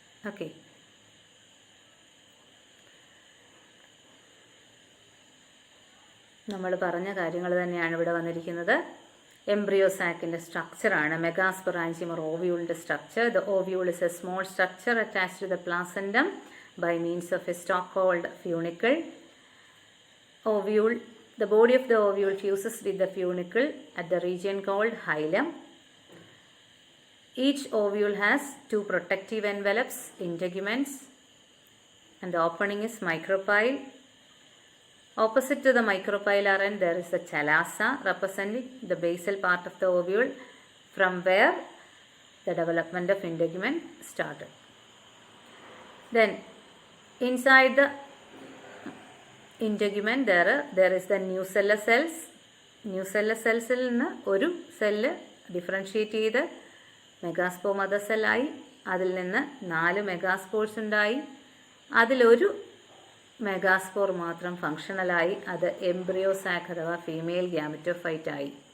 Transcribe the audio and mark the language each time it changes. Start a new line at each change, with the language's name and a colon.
Malayalam: Okay, നമ്മൾ പറഞ്ഞ കാര്യങ്ങൾ തന്നെയാണ് ഇവിടെ വന്നിരിക്കുന്നത്. Embryo സാക്കിൻ്റെ സ്ട്രക്ചറാണ് മെഗാസ്പൊറാൻജിയം or ഓവ്യൂളിൻ്റെ structure.
English: The ovule is a small structure attached to the placentum by means of a stalk called funicle. The body of the ovule fuses with the funicle at the region called hilum. Each ovule has 2 protective envelopes, integuments, and the opening is micropyle. Opposite to the micropyle end there is the chalaza representing the basal part of the ovule from where the development of integument started. Then inside the integument there is the nucellus cells.
Malayalam: Nucellus cellsൽ നിന്ന് ഒരു cell differentiate ചെയ്ത് megaspore mother സെല്ലായി. അതിൽ നിന്ന് 4 megaspores ഉണ്ടായി. അതിലൊരു megaspore മാത്രം ഫങ്ഷണലായി. അത് embryo sac അഥവാ ഫീമെയിൽ ഗ്യാമറ്റോഫൈറ്റ് ആയി.